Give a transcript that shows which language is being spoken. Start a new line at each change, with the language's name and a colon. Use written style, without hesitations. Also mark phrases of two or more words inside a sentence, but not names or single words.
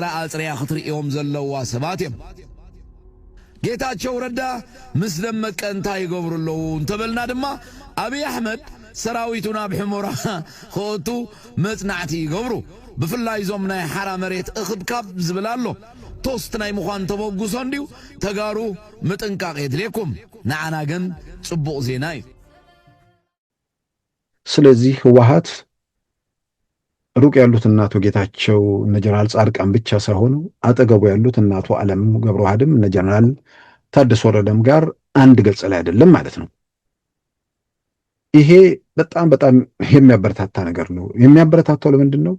Tigrinya: ኣጽርያ ክትርእዮም ዘለዋ ሰባት እዮም። ጌታቸው ረዳ ምስ ደመቀ እንታይ ይገብሩ ኣለዉ እንተበልና ድማ ኣብይ ኣሕመድ ሰራዊቱ ናብ ሕሞራ ክእቱ መጽናዕቲ ይገብሩ። ብፍላይ ዞም ናይ ሓራ መሬት እኽብካብ ዝብል ኣሎ። ቶስት ናይ ምዃን ተበጉሶ እንዲሁ ተጋሩ ምጥንቃቕ የድልየኩም። ንዓና ግን ጽቡቕ ዜና እዩ።
Amharic: ስለዚህ ህወሓት ሩቅ ያሉት እናቶ ጌታቸው እነ ጀነራል ጻድቃን ብቻ ሳይሆኑ አጠገቡ ያሉት እናቶ አለም ገብረዋህድም እነ ጀነራል ታደሰ ወረደም ጋር አንድ ገጽ ላይ አይደለም ማለት ነው። ይሄ በጣም የሚያበረታታ ነገር ነው። የሚያበረታታው ለምንድን ነው?